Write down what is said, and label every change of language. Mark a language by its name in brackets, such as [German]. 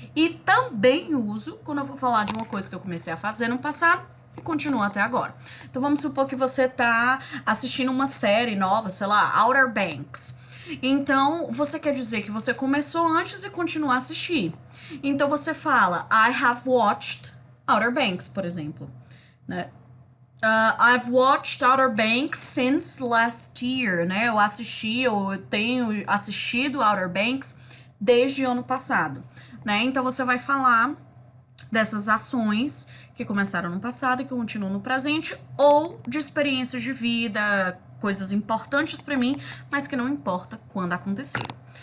[Portuguese] E também uso quando eu vou falar de uma coisa que eu comecei a fazer no passado e continua até agora. Então, vamos supor que você tá assistindo uma série nova, sei lá, Outer Banks. Então, você quer dizer que você começou antes e continua a assistir. Então, você fala, [English] I have watched Outer Banks, [Portuguese] por exemplo, né? [English] I've watched Outer Banks since last year, né? [Portuguese] Eu tenho assistido Outer Banks desde o ano passado, né? Então, você vai falar dessas ações que começaram no passado e que continuam no presente, ou de experiências de vida, coisas importantes para mim, mas que não importa quando aconteceram.